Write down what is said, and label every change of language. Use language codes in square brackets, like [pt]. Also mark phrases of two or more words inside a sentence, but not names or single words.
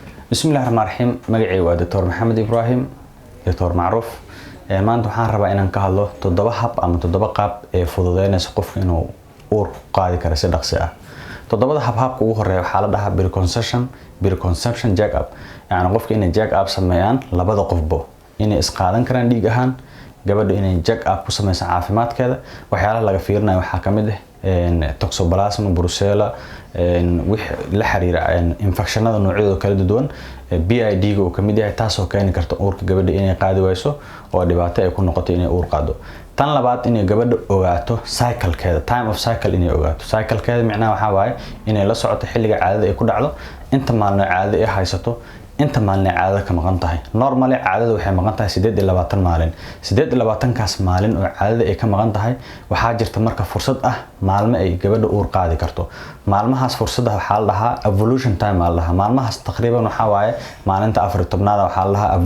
[ar] بسم الله الرحمن الرحيم مقعي ودكتور محمد إبراهيم دكتور معروف [so] maanta waxaan rabaa inaan ka hadlo toddoba hab ama toddoba qaab ee fududeynaysa qofka inuu uur qaadi karo si dhaqsi ah toddobada habka ugu horeeya waxa la dhahaa [en] preconception check up [so] yani qofka inay [en] check up [so] sameeyaan labada qofba inay isqaadan karaan dhiig ahaan gabadha inay [en] check up [so] ku sameeyaan caafimaadkeeda waxyaalaha laga fiirinayo waxa kamid ah [en] toxoplasma brucella [so] wix la xiriira infectionada noocyadooda kala duwan PID ga oo kamid yahay taas oo keeni karta uurka gabadha inay qaadi wayso oo dhibaato ay ku noqoto inay uur qaado tan labaad inay gabadha ogaato cycle-keeda [en] time of cycle [so] inay ogaato cycle-keeda macnaheedu waxa waaye inay la socoto xilliga caadada ay ku dhacdo inta maalin caadada ay haysato inta maalin caadada ka maqan tahay normally caadada waxay maqan tahay 28 maalin 28 kaas maalin oo caadada ay ka maqan tahay waxa jirta marka fursad ah maalmo ay gabadha uur qaadi karto maalmahaas fursada waxa la dhahaa [en] ovulation time [so] la dhahaa maalmahaas taqriiban waxa waaye maalinta 14aad waxa la dhahaa